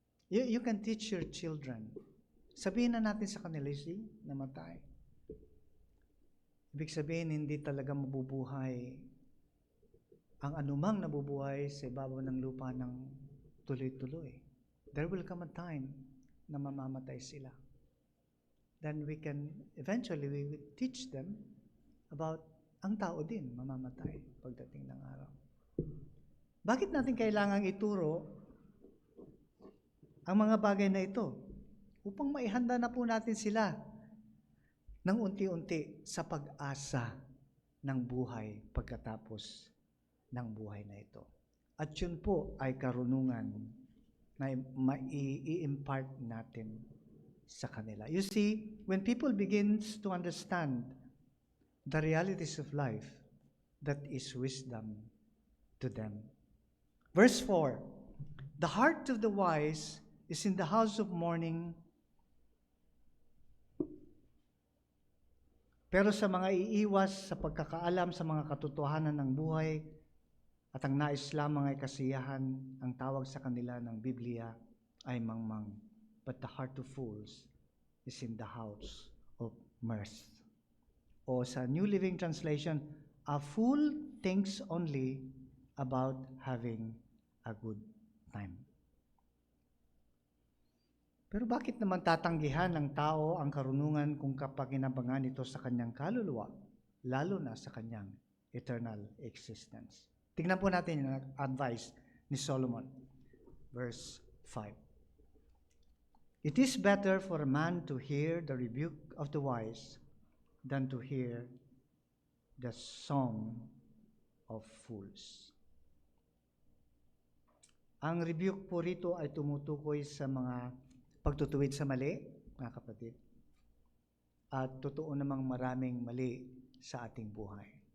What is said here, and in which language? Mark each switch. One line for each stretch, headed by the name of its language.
English: You can teach your children.
Filipino: Sabihin na natin sa kanila, see, namatay. Ibig sabihin, hindi talaga mabubuhay ang anumang nabubuhay sa ibabaw ng lupa ng tuloy-tuloy.
English: There will come a time
Filipino: na mamamatay sila.
English: Then eventually we will teach them about
Filipino: ang tao din mamamatay pagdating ng araw. Bakit natin kailangang ituro ang mga bagay na ito? Upang maihanda na po natin sila ng unti-unti sa pag-asa ng buhay pagkatapos ng buhay na ito. At yun po ay karunungan na mai-impart natin sa kanila.
English: You see, when people begins to understand the realities of life, that is wisdom to them.
Filipino: Verse 4,
English: the heart of the wise is in the house of mourning,
Filipino: pero sa mga iiwas sa pagkakaalam sa mga katotohanan ng buhay at ang nais lamang ay kasiyahan, ang tawag sa kanila ng Biblia ay mangmang.
English: But the heart of fools is in the house of mirth. O sa New Living Translation, a fool thinks only about having a good time.
Filipino: Pero bakit naman tatanggihan ng tao ang karunungan kung kapakinabangan ito sa kanyang kaluluwa, lalo na sa kanyang eternal existence? Tingnan po natin yung advice ni Solomon. Verse 5.
English: It is better for a man to hear the rebuke of the wise than to hear the song of fools.
Filipino: Ang rebuke po rito ay tumutukoy sa mga pagtutuwid sa mali, mga kapatid. At totoo namang maraming mali sa ating buhay.